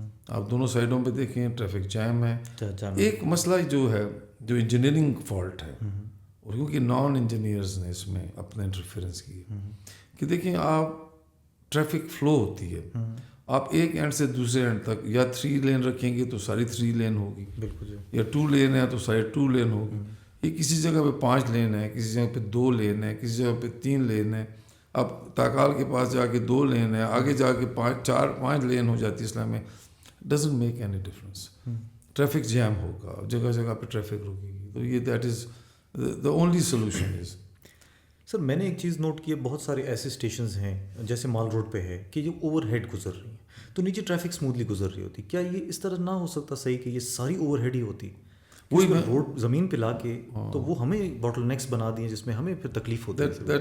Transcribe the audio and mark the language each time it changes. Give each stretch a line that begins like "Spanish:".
Urdu: آپ دونوں سائڈوں پہ دیکھیں ٹریفک جیم ہے. ایک مسئلہ جو ہے جو انجینئرنگ فالٹ ہے, اور کیونکہ نان انجینئرز نے اس میں اپنا انٹرفیئرنس کی کہ دیکھیں آپ ٹریفک فلو ہوتی ہے, آپ ایک اینڈ سے دوسرے اینڈ تک یا 3 لین رکھیں گے تو ساری 3 لین ہوگی, بالکل, یا 2 لین ہے تو ساری 2 لین ہوگی. یہ کسی جگہ پہ 5 لین ہے, کسی جگہ پہ 2 لین ہے, کسی جگہ پہ 3 لین ہے. اب تاکال کے پاس جا کے 2 لین ہے, آگے جا کے 5 لین ہو جاتی ہے اسلام میں.
English: Doesn't make any difference.
Urdu: Traffic jam ہوگا, جگہ جگہ پہ ٹریفک رکے گی. تو یہ
English: That is the only solution is.
Urdu: سر میں نے ایک چیز نوٹ کی ہے, بہت سارے ایسے اسٹیشنز ہیں جیسے مال روڈ پہ ہے کہ جو اوور ہیڈ گزر رہی ہیں تو نیچے ٹریفک اسموتھلی گزر رہی ہوتی. کیا یہ اس طرح نہ ہو سکتا صحیح کہ یہ ساری اوور ہیڈ ہی ہوتی, وہی روڈ زمین پہ لا کے تو وہ ہمیں باٹل نیکس بنا دیے جس میں ہمیں پھر تکلیف ہوتی ہے.